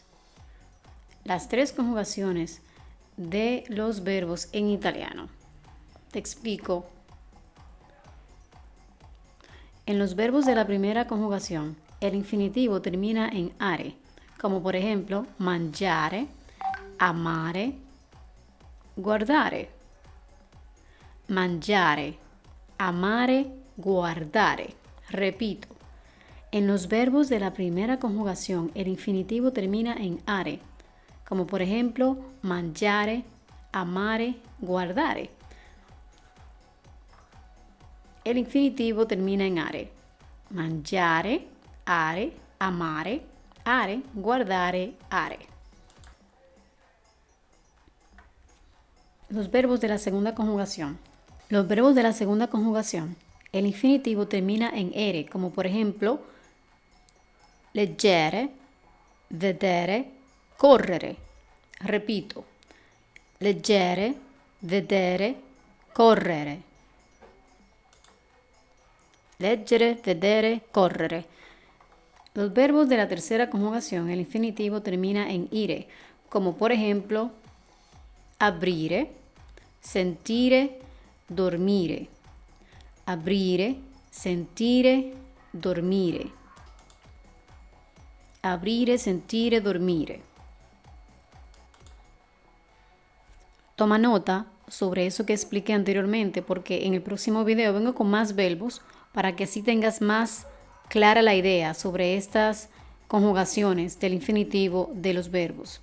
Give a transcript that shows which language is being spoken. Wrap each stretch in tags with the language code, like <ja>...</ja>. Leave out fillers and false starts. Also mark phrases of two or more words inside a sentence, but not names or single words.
<es>Las 3 conjugaciones de los verbos en italiano. Te explico. En los verbos de la primera conjugación, el infinitivo termina en are, como por ejemplo</es> <it>mangiare, amare, guardare. Mangiare, amare, guardare.</it> <es>Repito. En los verbos de la primera conjugación, el infinitivo termina en are, como por ejemplo</es> <it>mangiare, amare, guardare.</it> <es>El infinitivo termina en are.</es> <it>Mangiare, are, amare, are, guardare, are.</it> <es>Los verbos de la segunda conjugación. Los verbos de la segunda conjugación, el infinitivo termina en ere, como por ejemplo</es> <it>leggere, vedere, correre.</it> <es>Repito.</es> <it>Leggere, vedere, correre. Leggere, vedere, correre.</it> <es>Los verbos de la tercera conjugación, el infinitivo termina en ire, como por ejemplo</es> <it>aprire, sentire, dormire. Aprire, sentire, dormire. Aprire, sentire, dormire.</it> <es>Toma nota sobre eso que expliqué anteriormente, porque en el próximo video vengo con más verbos para que así tengas más clara la idea sobre estas conjugaciones del infinitivo de los verbos.</es>